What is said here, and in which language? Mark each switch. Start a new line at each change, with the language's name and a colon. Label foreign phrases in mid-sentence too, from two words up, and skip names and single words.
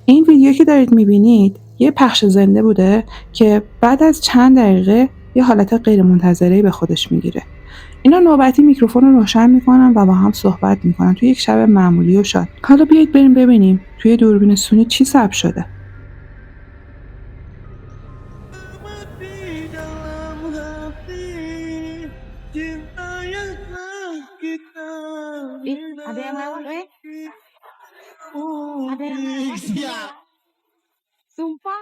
Persian: این ویدیو که دارید میبینید یه پخش زنده بوده که بعد از چند دقیقه یه حالت غیر منتظره‌ای به خودش میگیره. اینا نوبتی میکروفون رو روشن میکنن و با هم صحبت میکنن توی یک شب معمولی و شاد. حالا بیایید بریم ببینیم توی دوربین سونی چی ثبت شده.
Indonesian: Ada yang lewat, weh. Ada yang lewat. Sumpah.